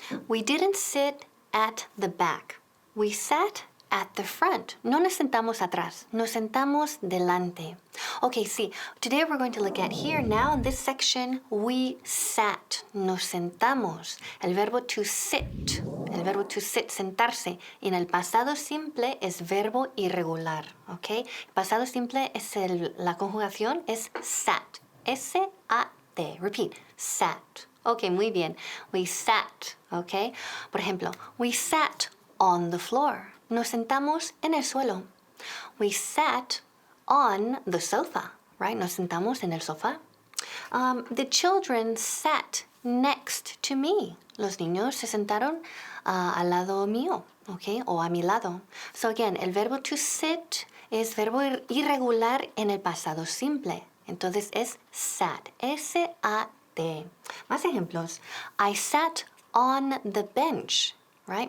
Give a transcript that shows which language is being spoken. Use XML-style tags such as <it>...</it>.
<en>We didn't sit at the back. We sat at the front.</en> <es>No nos sentamos atrás. Nos sentamos delante.</es> <en>Okay, see, today we're going to look at here now in this section, we sat.</en> <es>Nos sentamos. El verbo to sit. El verbo to sit, sentarse. En el pasado simple es verbo irregular, okay? Pasado simple es la conjugación es sat.</es> <en>S-A-T. Repeat. Sat. Okay,</en> <es>muy bien.</es> <en>We sat, okay?</en> <es>Por ejemplo,</es> <en>we sat on the floor.</en> <es>Nos sentamos en el suelo.</es> <en>We sat on the sofa, right?</en> <es>Nos sentamos en el sofá.</es> <en>The children sat next to me.</en> <es>Los niños se sentaron al lado mío, okay? O a mi lado.</es> <en>So again,</en> <es>el verbo to sit es verbo irregular en el pasado simple. Entonces es sat. S-A-T. Más ejemplos.</es> <en>I sat on the bench, right?</en>